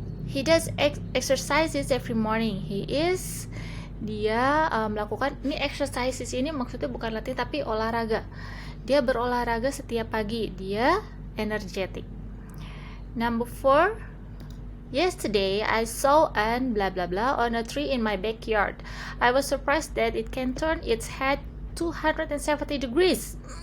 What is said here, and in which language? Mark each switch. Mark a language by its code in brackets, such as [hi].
[en] He does exercises every morning. [id] Dia melakukan, ini exercises ini maksudnya bukan latihan tapi olahraga. Dia berolahraga setiap pagi. Dia energetic. [en] Number 4. Yesterday I saw an blah blah blah on a tree in my backyard. I was surprised that it can turn its head 270 degrees.